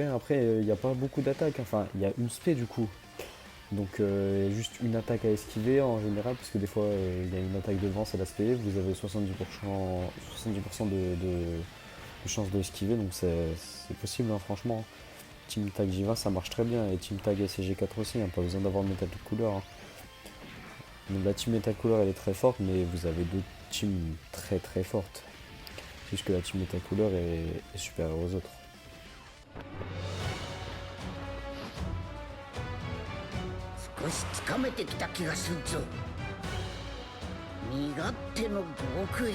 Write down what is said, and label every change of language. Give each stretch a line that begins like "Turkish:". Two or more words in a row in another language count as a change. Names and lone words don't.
French: Après, il n'y a pas beaucoup d'attaques, enfin, il y a une spé du coup. Donc juste une attaque à esquiver en général, parce que des fois il y a une attaque devant, c'est l'aspect, vous avez 70% de chance de esquiver, donc c'est possible, hein, franchement. Team Tag J20 ça marche très bien, et Team Tag SCG4 aussi, hein, pas besoin d'avoir de métal de couleur, hein. Donc la team métal couleur elle est très forte, mais vous avez d'autres teams très très fortes. C'est juste que la team métal couleur est supérieure aux autres.
Japanese: 少しつかめてきた気がするぞ。身勝手の極意。